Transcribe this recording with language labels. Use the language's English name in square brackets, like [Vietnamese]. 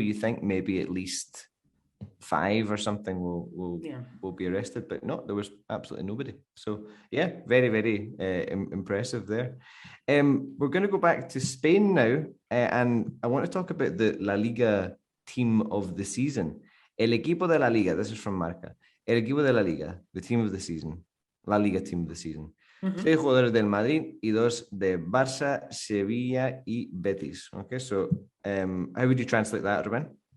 [English] You think maybe at least 5 or something will be arrested, but no, there was absolutely nobody. So yeah, very, very impressive there. We're going to go back to Spain now, and I want to talk about the La Liga team of the season. [Spanish] El equipo de la Liga, this is from Marca. El equipo de la Liga, the team of the season. [English] La Liga team of the season. [Spanish] 6 jugadores del Madrid y 2 de Barça, Sevilla y Betis. [English] Okay, so how would you translate that, Ruben?